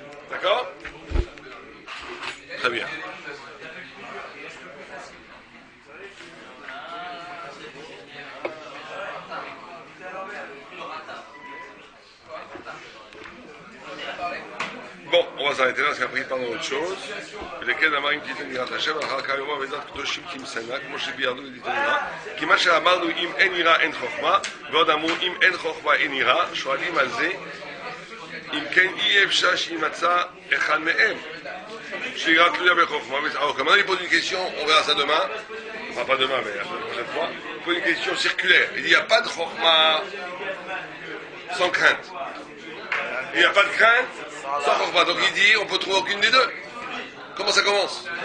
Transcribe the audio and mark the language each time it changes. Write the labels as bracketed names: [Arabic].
[French] D'accord? Très bien. Bon, on va s'arrêter là parce qu'après il parle d'autre chose. lesquels [Hebrew] אמרים תיתן יראת השם, אחר כך יאמר בעזרת קדושים תמשנה, כמו שביארנו ותיתן יראה. כי מה שאמרנו אם אין יראה אין חוכמה, ועוד אמרו אם אין חוכמה אין יראה, שואלים על זה, אם כן אי אפשר שימצא אחד מהם, שיראה תלויה בחוכמה. [French] Alors, comme on lui pose une question, on verra ça demain, enfin pas demain, mais la prochaine fois, il pose une question circulaire. Il dit il n'y a pas de chokma sans crainte. Il n'y a pas de crainte sans chokma. Donc il dit on peut trouver aucune des deux. Comment ça commence?